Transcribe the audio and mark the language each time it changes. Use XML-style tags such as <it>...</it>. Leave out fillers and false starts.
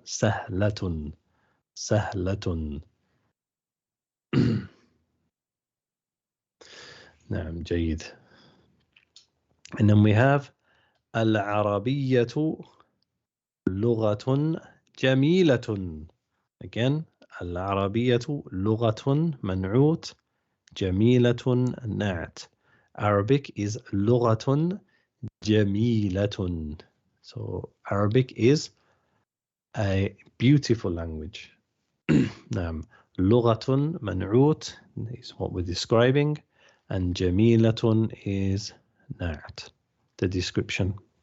<ar>سهلة, سهلة. نعم, جيد.</ar> <en>And then we have</en> <ar>العربية لغة جميلة.</ar> <en>Again,</en> <ar>العربية لغة منعوت, جميلة نعت.</ar> <en>Arabic is</en> <ar>لغة جميلة.</ar> <en>So Arabic is a beautiful language.</en> <ar>نعم. لغة منعوت</ar> <en>is what we're describing, and جميلة is نعت, the description.</en>